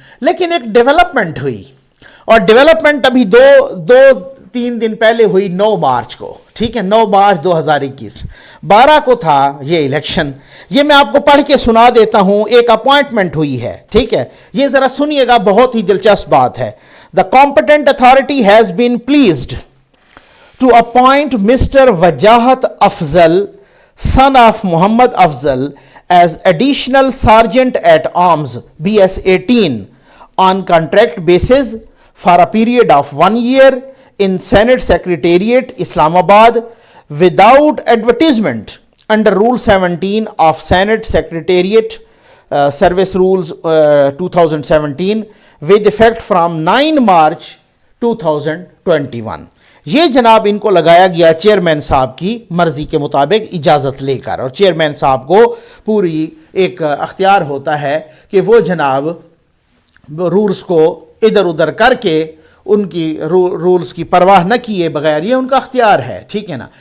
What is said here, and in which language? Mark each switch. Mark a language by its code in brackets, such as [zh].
[ur] لیکن ایک ڈیولپمنٹ ہوئی، اور ڈیولپمنٹ ابھی دو تین دن پہلے ہوئی، 9 مارچ کو، ٹھیک ہے، 9 مارچ 2021. 12 کو تھا یہ الیکشن. یہ میں آپ کو پڑھ کے سنا دیتا ہوں. ایک اپوائنٹمنٹ ہوئی ہے، ٹھیک ہے، یہ ذرا سنیے گا، بہت ہی دلچسپ بات ہے. [en] The competent authority has been pleased to appoint Mr. Wajahat Afzal, son of Muhammad Afzal, as additional sergeant at arms BS 18 on contract basis for a period of 1 year in Senate Secretariat, Islamabad, without advertisement under Rule 17 of Senate Secretariat Service Rules 2017 with effect from 9 March 2021. [ur] یہ جناب ان کو لگایا گیا chairman صاحب کی مرضی کے مطابق اجازت لے کر، اور چیئرمین صاحب کو پوری ایک اختیار ہوتا ہے کہ وہ جناب رولز کو ادھر ادھر کر کے ان کی رولز کی پرواہ نہ کیے بغیر، یہ ان کا اختیار ہے، ٹھیک ہے نا.